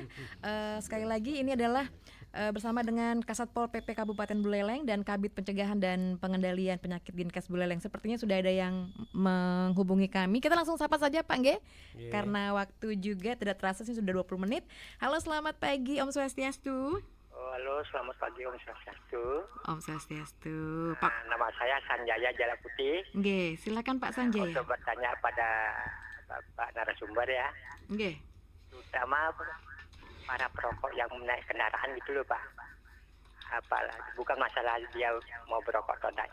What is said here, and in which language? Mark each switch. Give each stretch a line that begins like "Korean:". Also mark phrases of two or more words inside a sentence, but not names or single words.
Indonesian: Sekali lagi ini adalah bersama dengan Kasatpol PP Kabupaten Buleleng dan Kabid Pencegahan dan Pengendalian Penyakit Dinkes Buleleng. Sepertinya sudah ada yang menghubungi kami. Kita langsung sapa saja Pak Ngge, karena waktu juga tidak terasa sih sudah 20 menit. Halo, selamat pagi,
Balinese: Om Swastiastu.
Indonesian: Halo, selamat pagi
Balinese: Om Swastiastu. Om Swastiastu. Pak,
Indonesian: Nama saya Sanjaya Jala Putih. Ngge, silakan Pak Sanjaya. Untuk bertanya pada Bapak narasumber ya, Ngge. terutama para perokok yang menaik kendaraan gitu loh Pak. Apalagi bukan masalah dia mau berokok atau tidak.